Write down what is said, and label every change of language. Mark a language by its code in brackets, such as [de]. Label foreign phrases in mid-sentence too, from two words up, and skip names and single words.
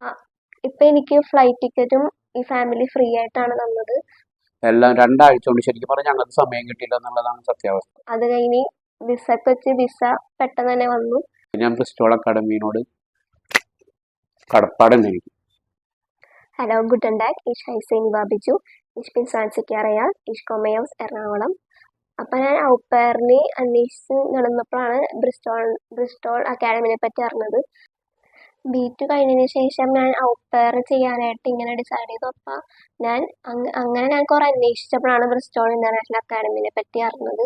[ml] ഇപ്പൊ എനിക്ക് [en] flight ticketum [ml] ഈ [en] family free [ml] ആയിട്ടാണ് തന്നത്. എല്ലാം 2 ആഴ്ച കൊണ്ട് ശരിക്കും പറഞ്ഞാൽ ഞങ്ങൾക്ക് സമയം കിട്ടിയില്ല എന്നുള്ളതാണ് സത്യാവസ്ഥ. അത് കഴിഞ്ഞ് വിസക്ക് വെച്ച് വിസ പെട്ടെന്ന് തന്നെ വന്നു. ഞാൻ ബ്രിസ്റ്റോൾ അക്കാഡമിയോട് കടപ്പാടുണ്ട് എനിക്ക്. [de] Hallo, guten Tag. Ich heiße Niva Biju. Ich bin 20 Jahre alt. Ich komme aus എറണാകുളം. [ml] അപ്പം ഞാൻ ഔപ്പേറിന് അന്വേഷിച്ച് നടന്നപ്പോഴാണ് ബ്രിസ്റ്റോൾ അക്കാഡമിനെ പറ്റി അറിഞ്ഞത്. B2 കഴിഞ്ഞതിന് ശേഷം ഞാൻ ഔപ്പേർ ചെയ്യാനായിട്ട് ഇങ്ങനെ ഡിസൈഡ് ചെയ്തു. അപ്പം അങ്ങനെ ഞാൻ കുറേ അന്വേഷിച്ചപ്പോഴാണ് ബ്രിസ്റ്റോൾ ഇൻ്റർനാഷണൽ അക്കാഡമിനെ പറ്റി അറിഞ്ഞത്.